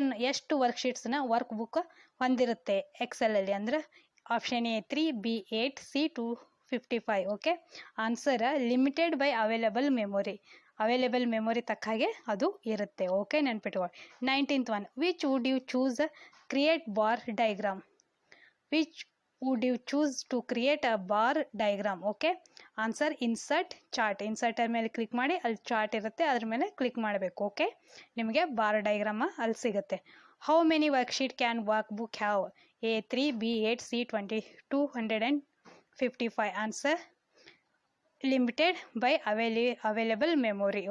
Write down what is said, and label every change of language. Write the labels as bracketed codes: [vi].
[kn] ಎಷ್ಟು ವರ್ಕ್ಶೀಟ್ಸ್ನ work book ಹೊಂದಿರುತ್ತೆ ಎಕ್ಸೆಲಲ್ಲಿ ಅಂದರೆ option A 3, B 8, C 255. Okay, [en] answer limited by available memory [kn] ತಕ್ಕ ಹಾಗೆ ಅದು ಇರುತ್ತೆ. ಓಕೆ, ನೆನ್ಪಿಟ್ಕೊಳ್ಳಿ. [en] 19th one, which would you choose create bar diagram? Which would you choose to create a bar diagram? Okay, answer insert chart. [kn] Inserter ಮೇಲೆ click ಮಾಡಿ, ಅಲ್ಲಿ chart ಇರುತ್ತೆ, ಅದ್ರ ಮೇಲೆ ಕ್ಲಿಕ್ ಮಾಡಬೇಕು. ಓಕೆ, ನಿಮಗೆ ಬಾರ್ ಡಯಾಗ್ರಾಮ ಅಲ್ಲಿ ಸಿಗುತ್ತೆ. [en] How many worksheet can work book have? A 3, B 8, C 255. Answer limited by available memory.